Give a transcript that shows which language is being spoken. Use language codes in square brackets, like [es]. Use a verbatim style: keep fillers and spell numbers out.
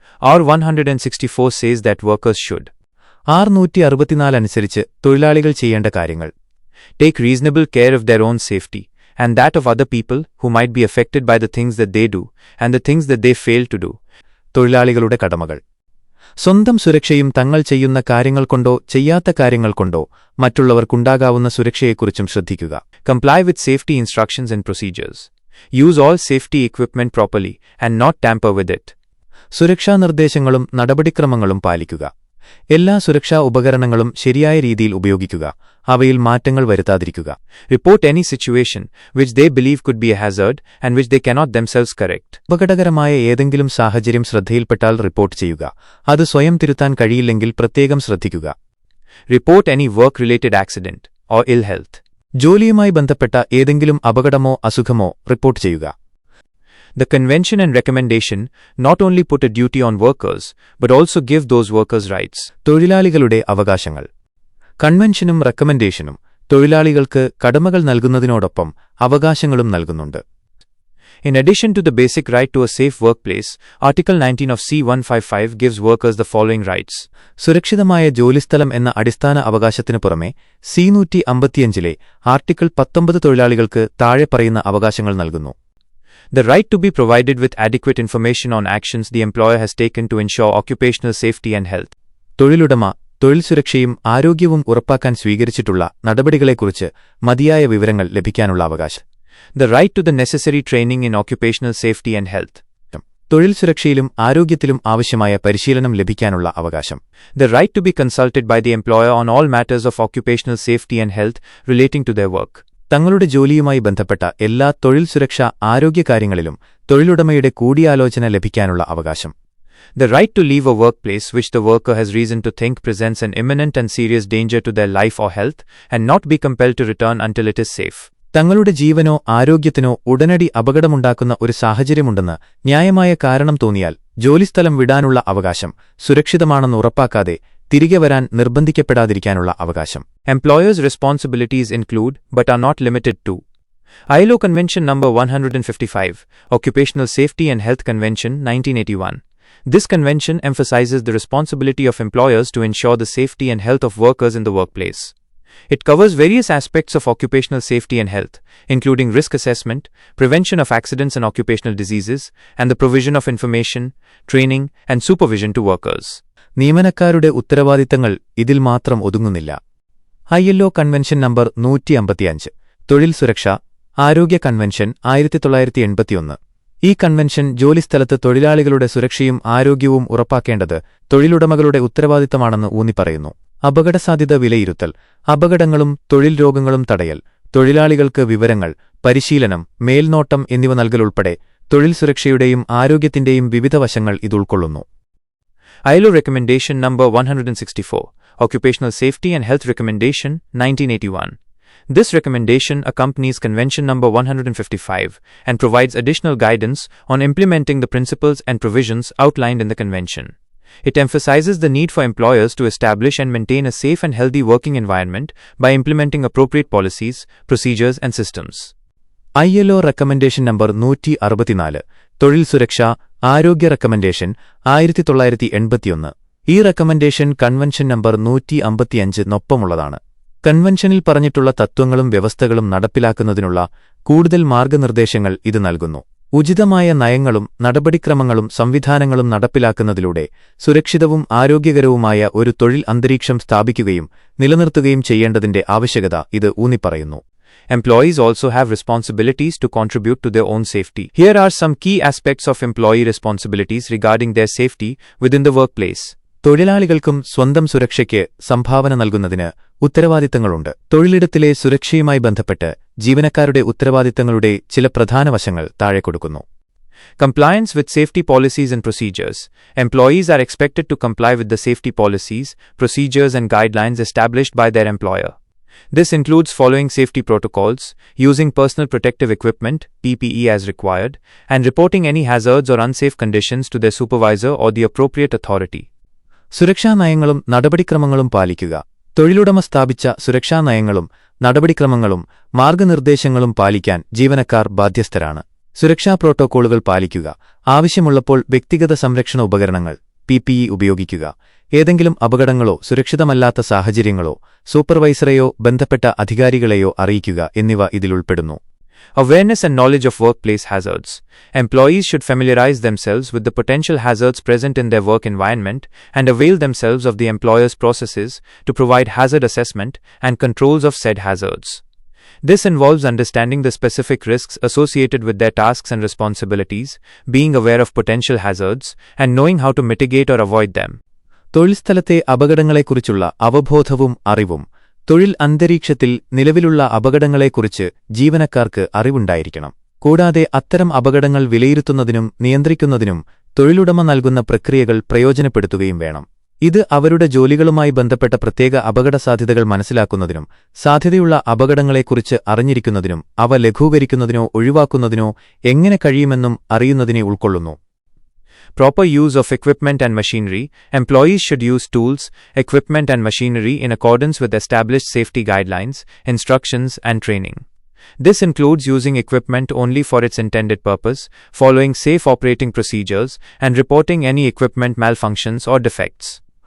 [en] R one sixty four says that workers should. [ml] R നൂറ്റി അറുപത്തിനാല് അനുസരിച്ച് തൊഴിലാളികൾ ചെയ്യേണ്ട കാര്യങ്ങൾ. [en] Take reasonable care of their own safety and that of other people who might be affected by the things that they do and the things that they fail to do. [ml] തൊഴിലാളികളുടെ കടമകൾ. സ്വന്തം സുരക്ഷയും തങ്ങൾ ചെയ്യുന്ന കാര്യങ്ങൾ കൊണ്ടോ ചെയ്യാത്ത കാര്യങ്ങൾ കൊണ്ടോ മറ്റുള്ളവർക്കുണ്ടാകാവുന്ന സുരക്ഷയെക്കുറിച്ചും ശ്രദ്ധിക്കുക. [en] Comply with safety instructions and procedures. Use all safety equipment properly and not tamper with it. [ml] സുരക്ഷാ നിർദ്ദേശങ്ങളും നടപടിക്രമങ്ങളും പാലിക്കുക. എല്ലാ സുരക്ഷാ ഉപകരണങ്ങളും ശരിയായ രീതിയിൽ ഉപയോഗിക്കുക, അവയിൽ മാറ്റങ്ങൾ വരുത്താതിരിക്കുക. [en] Report any situation which they believe could be a hazard and which they cannot themselves correct. [ml] അപകടകരമായ ഏതെങ്കിലും സാഹചര്യം ശ്രദ്ധയിൽപ്പെട്ടാൽ റിപ്പോർട്ട് ചെയ്യുക, അത് സ്വയം തിരുത്താൻ കഴിയില്ലെങ്കിൽ പ്രത്യേകം ശ്രദ്ധിക്കുക. [en] Report any work related accident or ill health. [ml] ജോലിയുമായി ബന്ധപ്പെട്ട ഏതെങ്കിലും അപകടമോ അസുഖമോ റിപ്പോർട്ട് ചെയ്യുക. [en] The convention and recommendation not only put a duty on workers, but also give those workers rights. [ml] തൊഴിലാളികളുടെ അവകാശങ്ങൾ. കൺവെൻഷനും റെക്കമെൻഡേഷനും തൊഴിലാളികൾക്ക് കടമകൾ നൽകുന്നതിനോടൊപ്പം അവകാശങ്ങളും നൽകുന്നുണ്ട്. [en] In addition to the basic right to a safe workplace, Article nineteen of C one fifty-five gives workers the following rights. [ml] സുരക്ഷിതമായ ജോലിസ്ഥലം എന്ന അടിസ്ഥാന അവകാശത്തിനു പുറമെ സി നൂറ്റി അമ്പത്തിയഞ്ചിലെ ആർട്ടിക്കിൾ പത്തൊമ്പത് തൊഴിലാളികൾക്ക് താഴെ പറയുന്ന അവകാശങ്ങൾ നൽകുന്നു. [en] The right to be provided with adequate information on actions the employer has taken to ensure occupational safety and health. [ml] തൊഴിലുടമ തൊഴിൽ സുരക്ഷയും ആരോഗ്യവും ഉറപ്പാക്കാൻ സ്വീകരിച്ചിട്ടുള്ള നടപടികളെക്കുറിച്ച് മതിയായ വിവരങ്ങൾ ലഭിക്കാനുള്ള അവകാശം. [en] The right to the necessary training in occupational safety and health. [ml] തൊഴിൽ സുരക്ഷയിലും ആരോഗ്യത്തിലും ആവശ്യമായ പരിശീലനം ലഭിക്കാനുള്ള അവകാശം. [en] The right to be consulted by the employer on all matters of occupational safety and health relating to their work. [ml] തങ്ങളുടെ ജോലിയുമായി ബന്ധപ്പെട്ട എല്ലാ തൊഴിൽ സുരക്ഷാ ആരോഗ്യകാര്യങ്ങളിലും തൊഴിലുടമയുടെ കൂടിയാലോചന ലഭിക്കാനുള്ള അവകാശം. [en] The right to leave a workplace which the worker has reason to think presents an imminent and serious danger to their life or health and not be compelled to return until it is safe. [ml] തങ്ങളുടെ ജീവനോ ആരോഗ്യത്തിനോ ഉടനടി അപകടമുണ്ടാക്കുന്ന ഒരു സാഹചര്യമുണ്ടെന്ന് ന്യായമായ കാരണം തോന്നിയാൽ ജോലിസ്ഥലം വിടാനുള്ള അവകാശം. സുരക്ഷിതമാണെന്ന് ഉറപ്പാക്കാതെ തിരികെ വരാൻ നിർബന്ധിക്കപ്പെടാതിരിക്കാനുള്ള അവകാശം. [en] Employers' responsibilities include, but are not limited to, I L O Convention number one fifty-five, Occupational Safety and Health Convention nineteen eighty-one. This convention emphasizes the responsibility of employers to ensure the safety and health of workers in the workplace. It covers various aspects of occupational safety and health, including risk assessment, prevention of accidents and occupational diseases, and the provision of information, training, and supervision to workers. [ml] നിയമനക്കാരുടെ ഉത്തരവാദിത്തങ്ങൾ ഇതിൽ മാത്രം ഒതുങ്ങുന്നില്ല. I L O convention number നൂറ്റി അമ്പത്തിയഞ്ച്, തൊഴിൽ സുരക്ഷ ആരോഗ്യ കൺവെൻഷൻ ആയിരത്തി തൊള്ളായിരത്തി എൺപത്തിയൊന്ന്. ഈ കൺവെൻഷൻ ജോലിസ്ഥലത്ത് തൊഴിലാളികളുടെ സുരക്ഷയും ആരോഗ്യവും ഉറപ്പാക്കേണ്ടത് തൊഴിലുടമകളുടെ ഉത്തരവാദിത്തമാണെന്ന് ഊന്നിപ്പറയുന്നു. അപകടസാധ്യത വിലയിരുത്തൽ, അപകടങ്ങളും തൊഴിൽ രോഗങ്ങളും തടയൽ, തൊഴിലാളികൾക്ക് വിവരങ്ങൾ, പരിശീലനം, മേൽനോട്ടം എന്നിവ നൽകലുൾപ്പെടെ തൊഴിൽ സുരക്ഷയുടെയും ആരോഗ്യത്തിന്റെയും വിവിധ വശങ്ങൾ ഇതുൾക്കൊള്ളുന്നു. [en] I L O Recommendation number one sixty-four, Occupational Safety and Health Recommendation, nineteen eighty-one. This recommendation accompanies Convention number one fifty-five and provides additional guidance on implementing the principles and provisions outlined in the convention. It emphasizes the need for employers to establish and maintain a safe and healthy working environment by implementing appropriate policies, procedures and systems. I L O Recommendation number [ml] നൂറ്റി അറുപത്തിനാല്, തൊഴിൽ സുരക്ഷ ആരോഗ്യ recommendation ആയിരത്തി തൊള്ളായിരത്തി എൺപത്തിയൊന്ന്. ഈ recommendation convention number നൂറ്റി അമ്പത്തിയഞ്ചിനൊപ്പമുള്ളതാണ്. കൺവെൻഷനിൽ പറഞ്ഞിട്ടുള്ള തത്വങ്ങളും വ്യവസ്ഥകളും നടപ്പിലാക്കുന്നതിനുള്ള കൂടുതൽ മാർഗനിർദ്ദേശങ്ങൾ ഇത് നൽകുന്നു. ഉചിതമായ നയങ്ങളും നടപടിക്രമങ്ങളും സംവിധാനങ്ങളും നടപ്പിലാക്കുന്നതിലൂടെ സുരക്ഷിതവും ആരോഗ്യകരവുമായ ഒരു തൊഴിൽ അന്തരീക്ഷം സ്ഥാപിക്കുകയും നിലനിർത്തുകയും ചെയ്യേണ്ടതിന്റെ ആവശ്യകത ഇത് ഊന്നിപ്പറയുന്നു. [en] Employees also have responsibilities to contribute to their own safety. Here are some key aspects of employee responsibilities regarding their safety within the workplace. [ml] തൊഴിലാളികൾക്കും സ്വന്തം സുരക്ഷയ്ക്ക് സംഭാവന നൽകുന്നതിന് ഉത്തരവാദിത്തങ്ങളുണ്ട്. തൊഴിലിടത്തിലെ സുരക്ഷയുമായി ബന്ധപ്പെട്ട് ജീവനക്കാരുടെ ഉത്തരവാദിത്തങ്ങളുടെ ചില പ്രധാന വശങ്ങൾ താഴെ കൊടുക്കുന്നു. [en] Compliance with safety policies and procedures. Employees are expected to comply with the safety policies, procedures and guidelines established by their employer. This includes following safety protocols, using personal protective equipment, P P E as required, and reporting any hazards or unsafe conditions to their supervisor or the appropriate authority. [ml] സുരക്ഷാ നയങ്ങളും നടപടിക്രമങ്ങളും പാലിക്കുക. തൊഴിലുടമ സ്ഥാപിച്ച സുരക്ഷാ നയങ്ങളും നടപടിക്രമങ്ങളും മാർഗനിർദ്ദേശങ്ങളും പാലിക്കാൻ ജീവനക്കാർ ബാധ്യസ്ഥരാണ്. സുരക്ഷാ പ്രോട്ടോക്കോളുകൾ പാലിക്കുക, ആവശ്യമുള്ളപ്പോൾ വ്യക്തിഗത സംരക്ഷണ ഉപകരണങ്ങൾ പി പി ഇ ഉപയോഗിക്കുക, ഏതെങ്കിലും അപകടങ്ങളോ സുരക്ഷിതമല്ലാത്ത സാഹചര്യങ്ങളോ സൂപ്പർവൈസറെയോ ബന്ധപ്പെട്ട അധികാരികളെയോ അറിയിക്കുക എന്നിവ ഇതിലുൾപ്പെടുന്നു. [en] Awareness and knowledge of workplace hazards. Employees should familiarize themselves with the potential hazards present in their work environment and avail themselves of the employer's processes to provide hazard assessment and controls of said hazards. This involves understanding the specific risks associated with their tasks and responsibilities, being aware of potential hazards, and knowing how to mitigate or avoid them. [ml] തൊഴിൽസ്ഥലത്തെ അപകടങ്ങളെക്കുറിച്ചുള്ള അവബോധവും അറിവും. തൊഴിൽ അന്തരീക്ഷത്തിൽ നിലവിലുള്ള അപകടങ്ങളെക്കുറിച്ച് ജീവനക്കാർക്ക് അറിവുണ്ടായിരിക്കണം. കൂടാതെ അത്തരം അപകടങ്ങൾ വിലയിരുത്തുന്നതിനും നിയന്ത്രിക്കുന്നതിനും തൊഴിലുടമ നൽകുന്ന പ്രക്രിയകൾ പ്രയോജനപ്പെടുത്തുകയും വേണം. ഇത് അവരുടെ ജോലികളുമായി ബന്ധപ്പെട്ട പ്രത്യേക അപകടസാധ്യതകൾ മനസ്സിലാക്കുന്നതിനും സാധ്യതയുള്ള അപകടങ്ങളെക്കുറിച്ച് അറിഞ്ഞിരിക്കുന്നതിനും അവ ലഘൂകരിക്കുന്നതിനോ ഒഴിവാക്കുന്നതിനോ എങ്ങനെ കഴിയുമെന്നും അറിയുന്നതിനെ ഉൾക്കൊള്ളുന്നു. [en] Proper use of equipment and machinery. Employees should use tools, equipment and machinery in accordance with established safety guidelines, instructions, and training. This includes using equipment only for its intended purpose, following safe operating procedures, and reporting any equipment malfunctions or defects.